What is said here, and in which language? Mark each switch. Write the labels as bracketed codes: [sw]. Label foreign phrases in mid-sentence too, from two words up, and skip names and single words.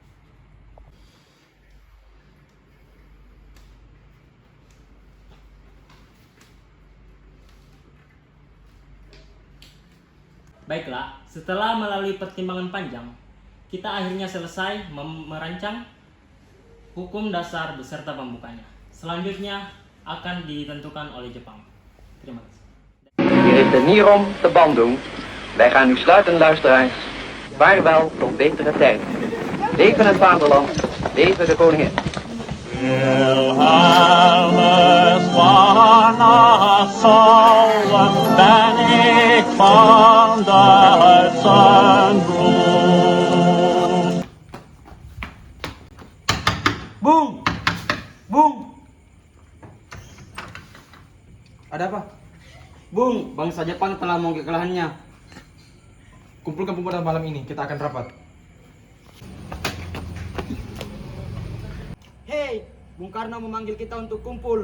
[id] Baiklah, setelah melalui pertimbangan panjang, kita akhirnya selesai merancang hukum dasar beserta pembukanya. Selanjutnya akan ditentukan oleh Jepang. Terima kasih. [nl] Hier is de Nierom te Bandung. Wij gaan nu sluiten, luisteraars. Vaarwel tot betere tijd. Leven het vaderland, leven de koningin. Wilhelmus van Nassau, ben ik van Duitsen bloed. [id] Bung! Bung! Ada apa? Bung, bangsa bangsa Jepang telah mengungkit kekalahannya. Kumpulkan pemuda malam ini, kita akan rapat. Hei, Bung Karno memanggil kita untuk kumpul.